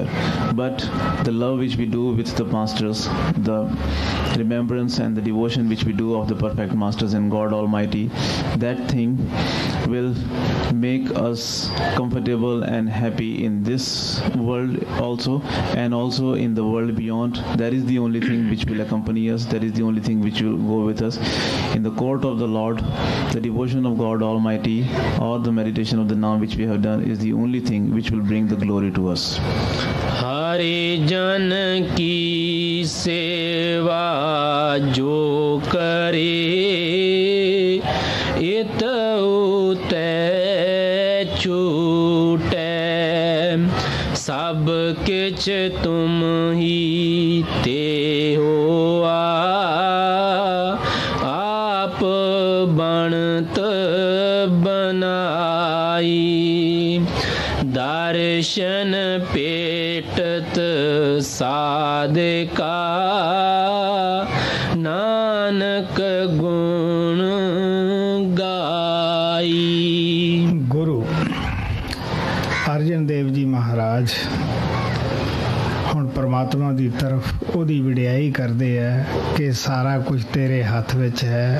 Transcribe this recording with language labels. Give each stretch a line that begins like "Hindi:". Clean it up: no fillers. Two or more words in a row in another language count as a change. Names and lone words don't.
English: But the love which we do with the masters, the remembrance and the devotion which we do of the perfect masters and God Almighty, that thing will make us comfortable and happy in this world also and also in the world beyond. That is the only thing which will accompany us, that is the only thing which will go with us. In the court of the Lord, the devotion of God Almighty or the meditation of the Naam which we have done is the only thing which will bring the glory to us.
Punjabi: ਹਰਿ ਜਨ ਕੀ ਸੇਵਾ ਜੋ ਕਰੇ ਇਤ ਉਤ ਛੂਟੇ ਸਬ ਕਿਛ ਤੁਮ ਹੀ ਤੇ ਹੋ ਆਪ ਬਨਤ ਬਨਾਈ ਦਰਸ਼ਨ ਪੇਟਤ ਸਾਧਕਾ ਨਾਨਕ ਗੁਣ ਗਾਈ। ਗੁਰੂ ਅਰਜਨ ਦੇਵ ਜੀ ਮਹਾਰਾਜ ਹੁਣ ਪਰਮਾਤਮਾ ਦੀ ਤਰਫ ਉਹਦੀ ਵਡਿਆਈ ਕਰਦੇ ਹੈ ਕਿ ਸਾਰਾ ਕੁਝ ਤੇਰੇ ਹੱਥ ਵਿੱਚ ਹੈ।